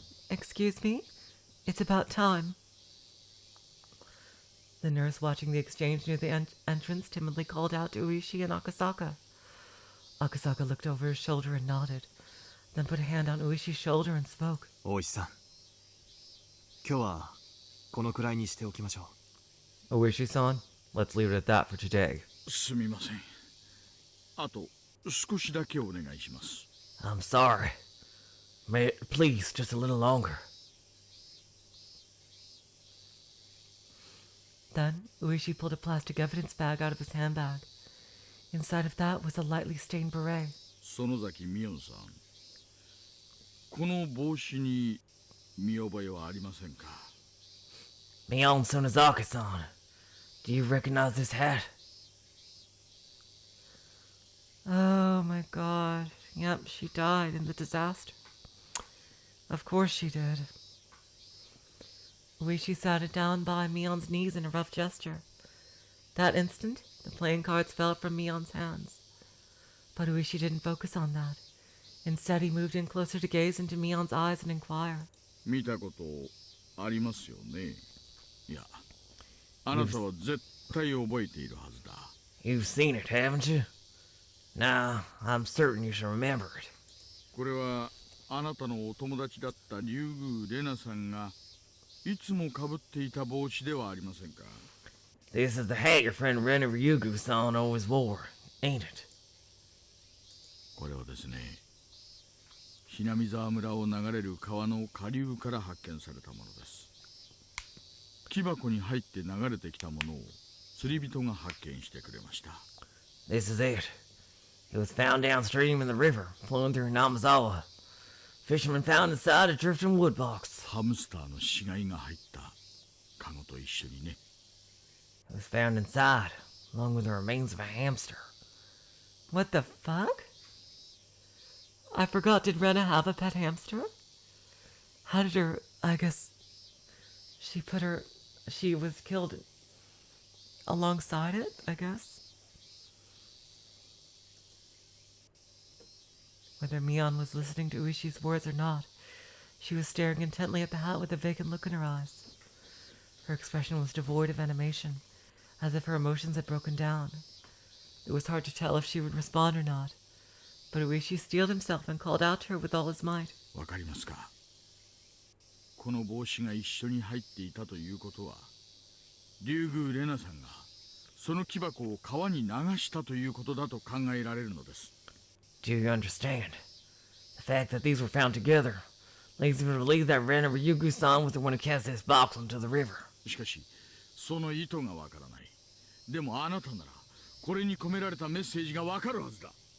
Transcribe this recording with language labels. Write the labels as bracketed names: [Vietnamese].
[English] Excuse me? It's about time. The nurse watching the exchange near the entrance timidly called out to Uishi and Akasaka. Akasaka looked over his shoulder and nodded, then put a hand on Uishi's shoulder and spoke. Oishi-san. [Japanese] 今日はこのくらいにしておきましょう。 [English] Uishi-san, let's leave it at that for today. [Japanese] すみません。あと少しだけお願いします。 [English] I'm sorry. May it please just a little longer. Then Uishi pulled a plastic evidence bag out of his handbag. Inside of that was a lightly stained beret. [Japanese] 園崎美音さん。この帽子に見覚えはありませんか？ [English] Mion Sonozaki-san, do you recognize this hat? Oh my god. Yep, she died in the disaster. Of course she did. Uishi sat it down by Mion's knees in a rough gesture. That instant, the playing cards fell from Mion's hands. But Uishi didn't focus on that. Instead, he moved in closer to gaze into Mion's eyes and inquire. [Japanese] 見たことありますよね。いや、あなたは絶対覚えているはずだ。 [English] You've seen it, haven't you? Nah, I'm certain you should remember it. [Japanese] これはあなたのお友達だった竜宮レナさんがいつもかぶっていた帽子ではありませんか。 [English] This is the hat your friend Rena and Keiichi-san always wore, ain't it? [Japanese] これはですね、ひなみ沢村を流れる川の下流から発見されたものです。木箱に入って流れてきたものを釣り人が発見してくれました。 [English] This is it. It was found downstream in the river, flowing through Namazawa. Fishermen found inside a drifting wood box. [Japanese] ハムスターの死骸が入ったカゴと一緒にね。 [English] It was found inside, along with the remains of a hamster. What the fuck? I forgot, did Rena have a pet hamster? How did her, I guess, she was killed alongside it, I guess? Whether Mion was listening to Uishi's words or not, she was staring intently at the hat with a vacant look in her eyes. Her expression was devoid of animation, as if her emotions had broken down. It was hard to tell if she would respond or not, but Uishi steeled himself and called out to her with all his might. [Japanese] わかりますか？この帽子が一緒に入っていたということは、竜宮レナさんがその木箱を川に流したということだと考えられるのです。 [English] Do you understand? The fact that these were found together leads me to believe that Rena and Ryugu-san was the one who cast this box into the river. [Japanese] しかしその意図がわからない。でもあなたならこれに込められたメッセージがわかるはずだ。